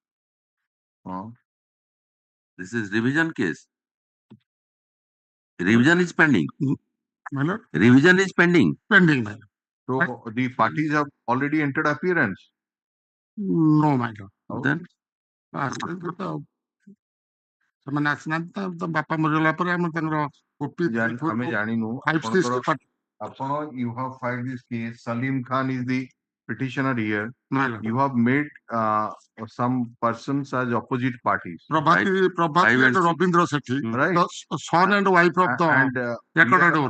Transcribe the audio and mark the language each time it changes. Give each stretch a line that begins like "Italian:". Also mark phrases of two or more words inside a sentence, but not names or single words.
English: This is revision case. Revision is pending. My lord? Revision is pending. Pending, my lord. So the parties have already entered appearance. No, my lord. Then
Odia: ସେମାନେ ଆସିନାହାନ୍ତି ତ ବାପା ମରିଗଲା ପରେ ଆମେ ତାଙ୍କର କପି ଆମେ ଜାଣିନୁ
English: you have filed this case. Salim Khan is the petitioner here. You have made some persons as opposite parties. Prabhati and Rabindra Sethi, right? The son and wife of the recorded owner.